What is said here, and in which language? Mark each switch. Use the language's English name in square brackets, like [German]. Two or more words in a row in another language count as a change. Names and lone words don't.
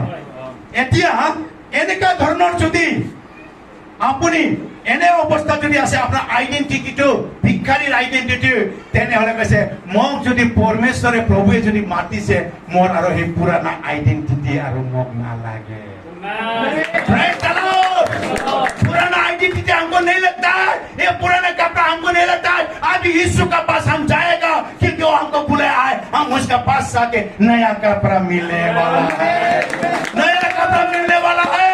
[Assamese] এতিয়া এনেকুৱা ধৰণৰ যদি আপুনি এনে অৱস্থা যদি আছে, আপোনাৰ আইডেন্টিটিটো ভিক্ষাৰীৰ আইডেন্টিটি, তেনেহ'লে কৈছে মোক যদি পৰমেশ্বৰে প্ৰভুৱে যদি মাতিছে, মোৰ আৰু সেই পুৰণা আইডেন্টিটি আৰু মোক নালাগে। [Hindi] पुराना आइडेंटिटी हमको नहीं लगता है, ये पुराना कपड़ा हमको नहीं लगता है। आज यीशु का पास हम जाएगा, क्योंकि वो हमको बुलाया है। हम उसका पास जाके नया कपड़ा मिलने वाला है, नया कपड़ा मिलने वाला है।